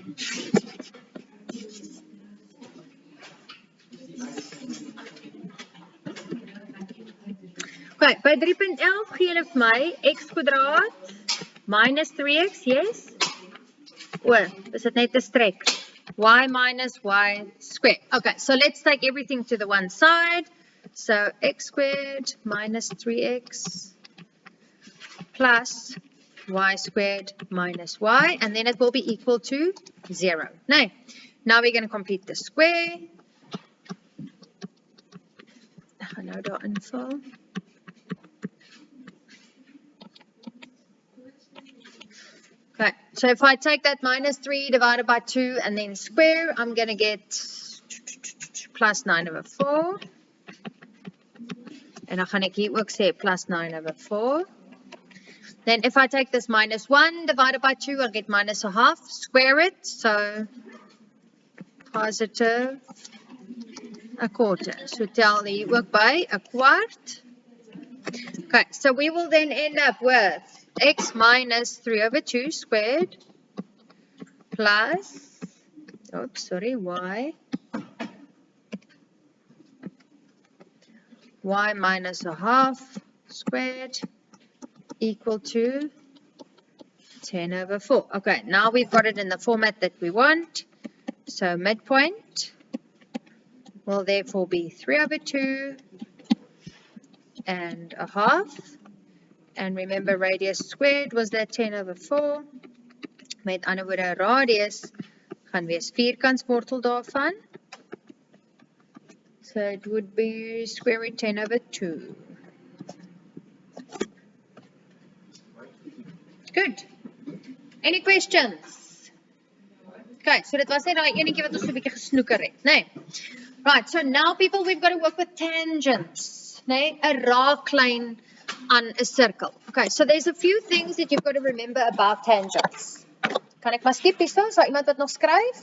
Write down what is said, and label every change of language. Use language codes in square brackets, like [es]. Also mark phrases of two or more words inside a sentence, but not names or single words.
[af] Okay, by 3.11 gee hulle vir my x kwadraat minus 3x, yes? Is dit net 'n strek? Y minus y squared. [en] Okay, so let's take everything to the one side. So x squared minus 3x plus y squared minus y, and then it will be equal to 0. Now we're going to complete the square. [af] Ek gaan nou daar invul. [en] Okay, so if I take that minus 3 divided by 2 and then square, I'm going to get plus 9/4. [af] En dan gaan ek hier ook sê plus 9/4. [en] Then if I take this minus 1 divided by 2, I'll get minus 1/2. Square it, so positive 1/4. [af] So tel hier ook by 1/4. [en] Okay, so we will then end up with x minus 3/2 squared plus, y minus 1/2 squared equal to 10/4. Okay, now we've got it in the format that we want. So midpoint will therefore be 3/2 and a half. And remember, radius squared was that 10/4. [af] Met ander woorde, radius gaan wees vierkantswortel daarvan. [en] So it would be square root 10/2. Good. Any questions? Okay, so [af] dit was net daai enetjie wat ons so 'n bietjie gesnoeker het, né? [en] Right, so now people, we've got to work with tangents, né? [af] 'n raaklyn aan 'n sirkel. [en] Okay, so there's a few things that you've got to remember about tangents. [af] Kan ek maar skip hierso? Is daar iemand wat nog skryf?